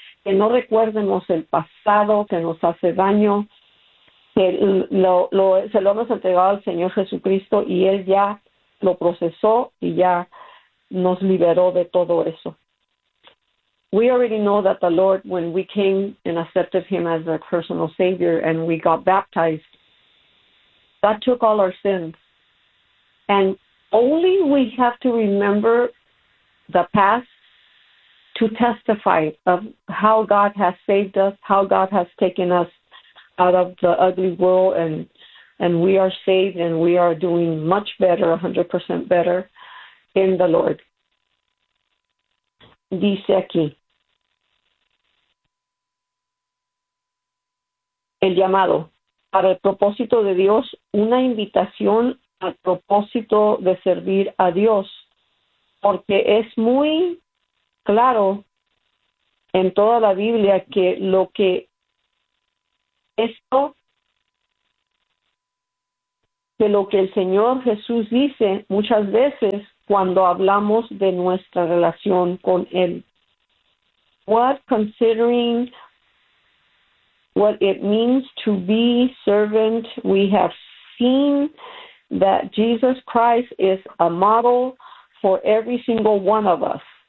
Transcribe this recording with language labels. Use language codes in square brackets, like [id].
[es] Que no recuerdemos el pasado que nos hace daño. Que se lo hemos entregado al Señor Jesucristo y Él ya lo procesó y ya nos liberó de todo eso. [en] We already know that the Lord, when we came and accepted Him as our personal Savior and we got baptized, that took all our sins. And only we have to remember the past to testify of how God has saved us, how God has taken us out of the ugly world, and we are saved, and we are doing much better, 100% better in the Lord. [es] Dice aquí, el llamado para el propósito de Dios, una invitación al propósito de servir a Dios, porque es muy claro en toda la Biblia que lo que esto, de lo que el Señor Jesús dice muchas veces cuando hablamos de nuestra relación con Él. [en] What considering what it means to be servant, we have seen that Jesus Christ is a model for every single one of us.